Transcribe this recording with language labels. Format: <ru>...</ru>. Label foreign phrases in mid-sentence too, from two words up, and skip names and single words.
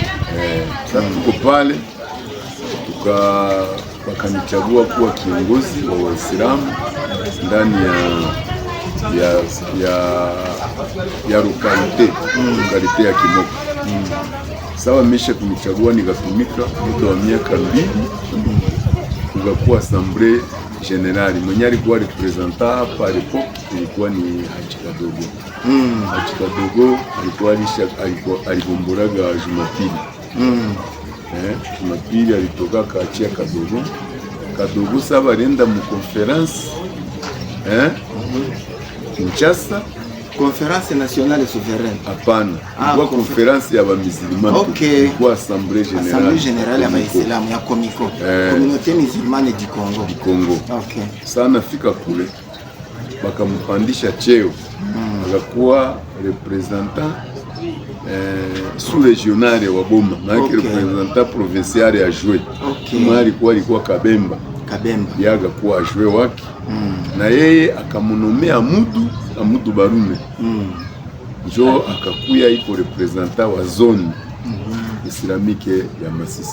<sw>Sasa tuko pale wakanichagua kuwa kiongozi wa Waislamu ndani ya lokalite ya Kimoka. Sawa, mesha kunichagua nikatumika muda wa miaka 2. Tukakuwa</sw> <fr>assemblée générale.</fr> <sw>Mwenye alikuwa representant hapa alipo ilikuwa ni Haji Kadogo. Haji Kadogo alikuwa aligombolaga Jumapili. Jumapili alitoka kaachia Kadogo saba alienda mu conference Kinshasa,</sw> <fr>Conférence nationale souveraine.</fr> <sw>Hapana, kwa conference ya bamisilima. Okay. Kwa</sw> <fr>assemblée générale. Assemblée générale</fr> <sw>ya Waislamu ya Komiko.</sw> <fr>Communauté musulmane du Congo. Okay.</fr> <sw>Sana fika kule bakampandisha cheo. Akakuwa</sw> <fr>representant sous-régional</fr> <sw>wa Boma, na</sw> <fr>representant provincial</fr> <sw>ya Joué. Kama alikuwa Kabemba. Yaga kuwa Joué wake. Na yeye akamunomea Amudu Barume. Njo akakuya iko representant wa</sw> <fr>zone islamike</fr> <sw>ya Masisi.</sw>